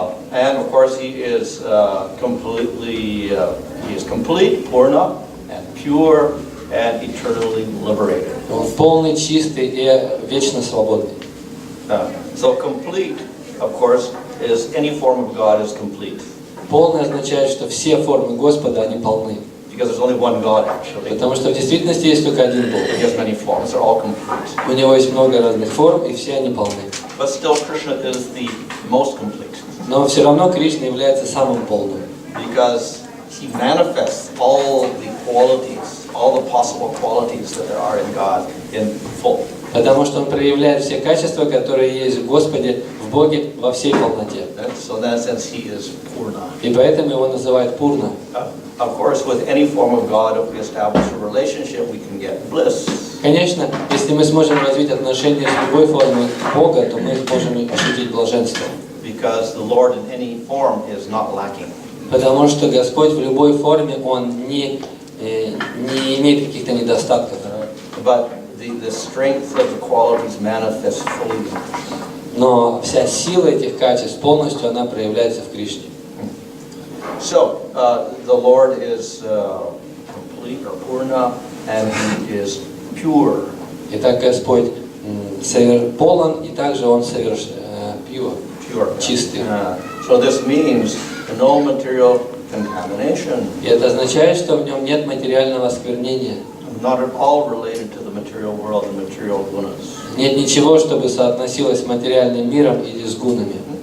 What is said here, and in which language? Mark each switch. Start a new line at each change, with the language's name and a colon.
English: And of course he is complete, purna, and pure, and eternally liberated.
Russian: Он полный, чистый и вечно свободный.
English: So complete, of course, is any form of God is complete.
Russian: Полный означает, что все формы Господа, они полны.
English: Because there's only one God actually.
Russian: Потому что в действительности есть только один Бог.
English: He has many forms, they're all complete.
Russian: У него есть много разных форм, и все они полны.
English: But still Krishna is the most complete.
Russian: Но все равно Кришна является самым полным.
English: Because he manifests all the qualities, all the possible qualities that there are in God in full.
Russian: Потому что он проявляет все качества, которые есть в Господе, в Боге, во всей полноте.
English: So in that sense he is purna.
Russian: И поэтому его называют Пурна.
English: Of course, with any form of God, if we establish a relationship, we can get bliss.
Russian: Конечно, если мы сможем развить отношения с любой формой Бога, то мы сможем ощутить блаженство.
English: Because the Lord in any form is not lacking.
Russian: Потому что Господь в любой форме, Он не имеет каких-то недостатков.
English: But the strength of the qualities manifests fully in Krishna.
Russian: Но вся сила этих качеств полностью она проявляется в Кришне.
English: So, the Lord is complete or purna, and He is pure.
Russian: Итак, Господь полон, и также Он
English: pure,
Russian: чистый.
English: So this means no material contamination.
Russian: И это означает, что в нем нет материального осквернения.
English: Not at all related to the material world and material gunas.
Russian: Нет ничего, чтобы соотносилось с материальным миром или с гунами.